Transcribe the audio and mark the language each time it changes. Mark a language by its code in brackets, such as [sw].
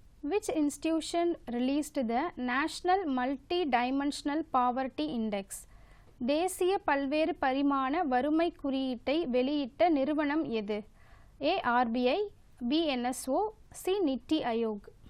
[en] Which institution released the National Multi-Dimensional Poverty Index? [ta] தேசிய பல்வேறு பரிமாண வறுமை குறியீட்டை வெளியிட்ட நிறுவனம் எது? [en] A RBI, B NSO, C NITI Aayog.